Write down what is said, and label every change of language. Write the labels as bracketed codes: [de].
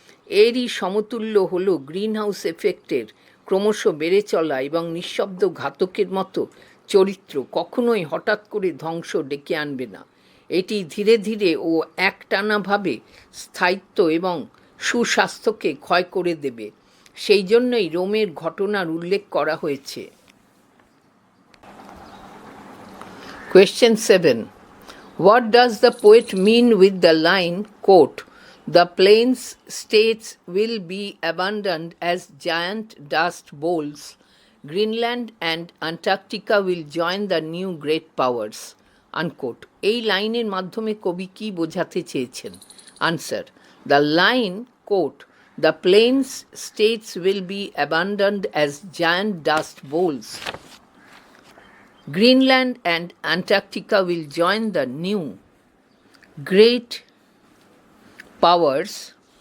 [bn] এরই সমতুল্য হল গ্রিনহাউস এফেক্টের ক্রমশ বেড়ে চলা এবং নিঃশব্দ ঘাতকের মতো চরিত্র কখনোই হঠাৎ করে ধ্বংস ডেকে আনবে না। এটি ধীরে ধীরে ও একটানাভাবে স্থায়িত্ব এবং সুস্বাস্থ্যকে ক্ষয় করে দেবে। সেই জন্যই রোমের ঘটনার উল্লেখ করা হয়েছে। [en] Question 7. What does the poet mean with the line, quote, "The plains states will be abandoned as giant dust bowls. Greenland and Antarctica will join the new great powers," unquote. [bn] এই লাইনের মাধ্যমে কবি কি বোঝাতে চেয়েছেন? [en] Answer: The line, quote, "The plains states will be abandoned as giant dust bowls. Greenland and Antarctica will join the new great powers,"